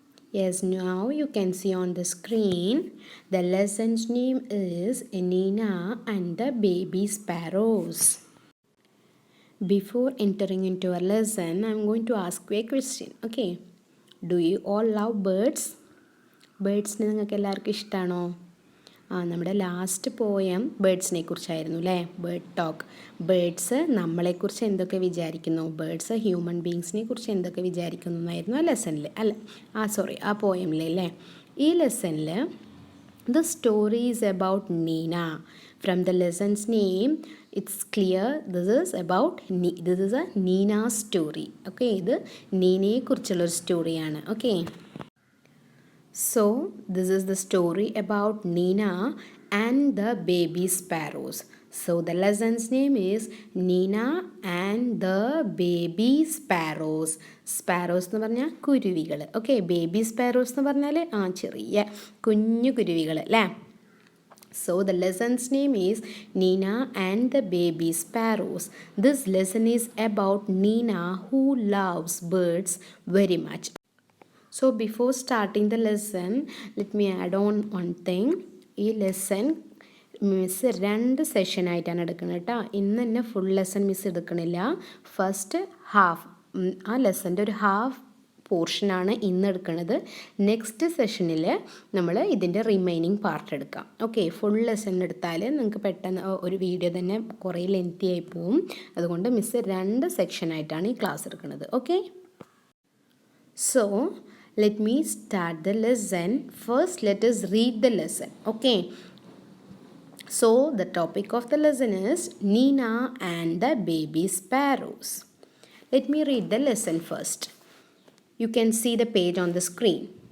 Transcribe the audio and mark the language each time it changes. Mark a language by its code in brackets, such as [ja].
[en] Yes, now you can see on the screen the lesson's name is Nina and the Baby Sparrows. Before entering into a lesson, I'm going to ask you a question. Okay, do you all love birds? [ml] ബേഡ്സിനെ നിങ്ങൾക്ക് എല്ലാവർക്കും ഇഷ്ടമാണോ? നമ്മുടെ last poem ബേഡ്സിനെ കുറിച്ചായിരുന്നു അല്ലേ? Bird talk. Birds നമ്മളെക്കുറിച്ച് എന്തൊക്കെ വിചാരിക്കുന്നു, birds human ബീങ്സിനെ കുറിച്ച് എന്തൊക്കെ വിചാരിക്കുന്നു എന്നായിരുന്നു ആ ലെസണിൽ അല്ല ആ പോയമിൽ അല്ലേ? ഈ ലെസണിൽ [en] The story is about Nina. From the lesson's name it's clear this is a Nina story. [ml] Okay, ഇത് നീനയെക്കുറിച്ചുള്ളൊരു സ്റ്റോറിയാണ്. [en] Okay, so this is the story about Nina and the baby sparrows. So the lesson's name is Nina and the baby sparrows. [ml] Sparrows എന്ന് പറഞ്ഞാൽ കുരുവികൾ. Okay, baby sparrows എന്ന് പറഞ്ഞാൽ ചെറിയ കുഞ്ഞു കുരുവികൾ അല്ലേ? [en] So the lesson's name is Nina and the baby sparrows. This lesson is about Nina who loves birds very much. So before starting the lesson, let me add on one thing. [ml] ഈ lesson miss 2 സെഷനായിട്ടാണ് എടുക്കുന്നത് കേട്ടോ. ഇന്ന് തന്നെ full lesson miss എടുക്കണില്ല. First half, ആ ലെസൻ്റെ ഒരു half പോർഷനാണ് ഇന്ന് എടുക്കുന്നത്. നെക്സ്റ്റ് സെഷനിൽ നമ്മൾ ഇതിൻ്റെ റിമൈനിങ് പാർട്ട് എടുക്കാം. ഓക്കെ, ഫുൾ ലെസൺ എടുത്താൽ നിങ്ങൾക്ക് പെട്ടെന്ന് ഒരു വീഡിയോ തന്നെ കുറേ ലെങ്തി ആയി പോവും. അതുകൊണ്ട് മിസ് 2 സെക്ഷനായിട്ടാണ് ഈ ക്ലാസ് എടുക്കുന്നത്. [en] Okay, so let me start the lesson. First, let us read the lesson. Okay, so the topic of the lesson is Nina and the baby sparrows. Let me read the lesson first. You can see the page on the screen.